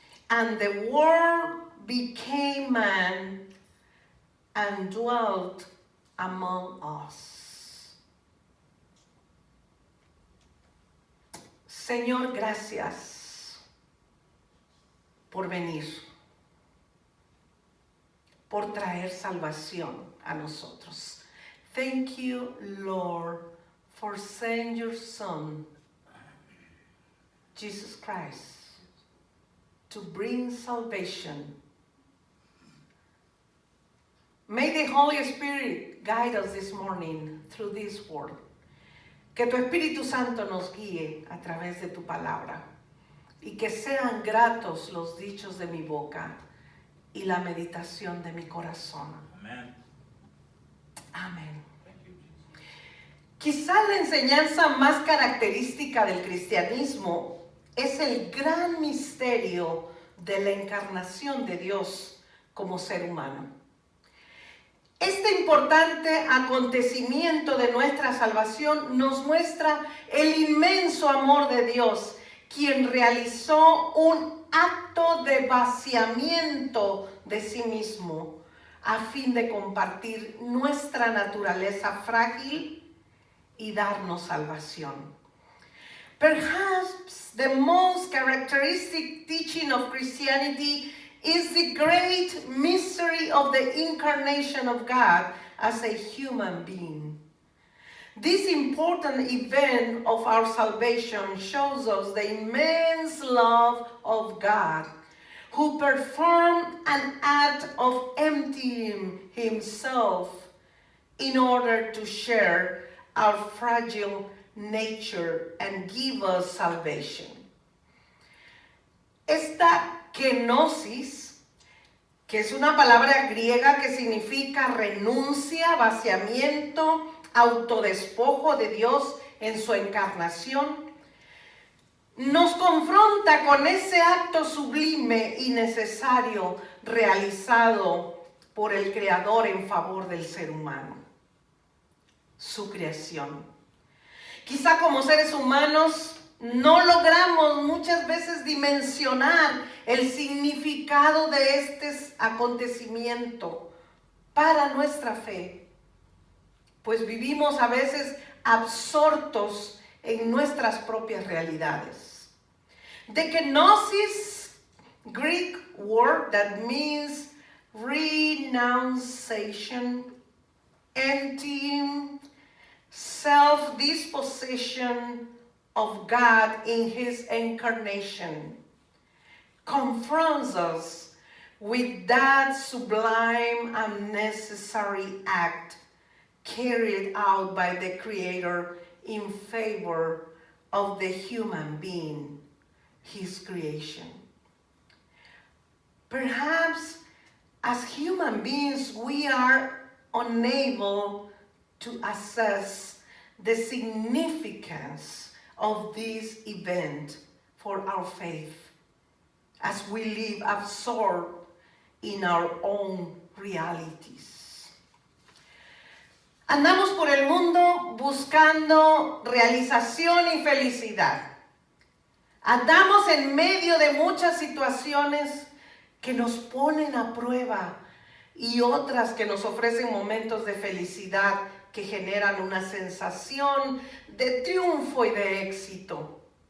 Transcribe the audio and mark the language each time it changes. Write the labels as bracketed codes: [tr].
[en] And the Word became man and dwelt among us. [es] Señor, gracias por venir, por traer salvación a nosotros. [en] Thank you, Lord, for sending your Son, Jesus Christ, to bring salvation. May the Holy Spirit guide us this morning through this word. [es] Que tu Espíritu Santo nos guíe a través de tu palabra y que sean gratos los dichos de mi boca y la meditación de mi corazón. [en] Amen. [es] Amén. [en] Thank you, Jesus. [es] Quizá la enseñanza más característica del cristianismo es el gran misterio de la encarnación de Dios como ser humano. Este importante acontecimiento de nuestra salvación nos muestra el inmenso amor de Dios, quien realizó un acto de vaciamiento de sí mismo a fin de compartir nuestra naturaleza frágil y darnos salvación. [en] Perhaps the most characteristic teaching of Christianity is the great mystery of the incarnation of God as a human being. This important event of our salvation shows us the immense love of God, who performed an act of emptying himself in order to share our fragile nature and give us salvation. [es] Esta kenosis, que es una palabra griega que significa renuncia, vaciamiento, autodespojo de Dios en su encarnación, nos confronta con ese acto sublime y necesario realizado por el Creador en favor del ser humano, su creación. Quizá como seres humanos no logramos muchas veces dimensionar el significado de este acontecimiento para nuestra fe, pues vivimos a veces absortos en nuestras propias realidades. [en] The kenosis, Greek word that means renunciation, emptying, self-disposition of God in his incarnation, confronts us with that sublime and necessary act carried out by the Creator in favor of the human being, his creation. Perhaps as human beings we are unable to assess the significance of this event for our faith as we live absorbed in our own realities. [es] Andamos por el mundo buscando realización y felicidad. Andamos en medio de muchas situaciones que nos ponen a prueba y otras que nos ofrecen momentos de felicidad que generan una sensación de triunfo y de éxito.